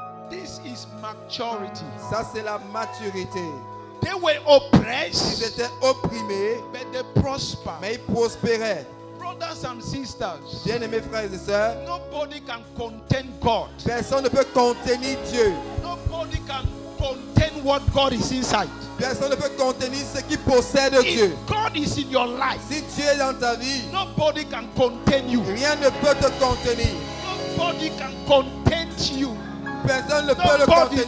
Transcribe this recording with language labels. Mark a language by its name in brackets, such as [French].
[English] This is maturity. [French] Ça, c'est la maturité. [English] They were [French] Ils [English] oppressed, [French] étaient opprimés, [English] but they prospered. [French] mais ils prospéraient. [English] Brothers and sisters, [French] Bien-aimés frères et sœurs, [English] nobody can contain God. [French] personne ne peut contenir Dieu. [English] Nobody can contain what God is inside. [French] Personne ne peut contenir ce qui possède Dieu. [English] If God is in your life, [French] Si Dieu est dans ta vie, [English] nobody can contain you. [French] rien ne peut te contenir. [English] Nobody can contain you. [French] Personne ne peut le contenir.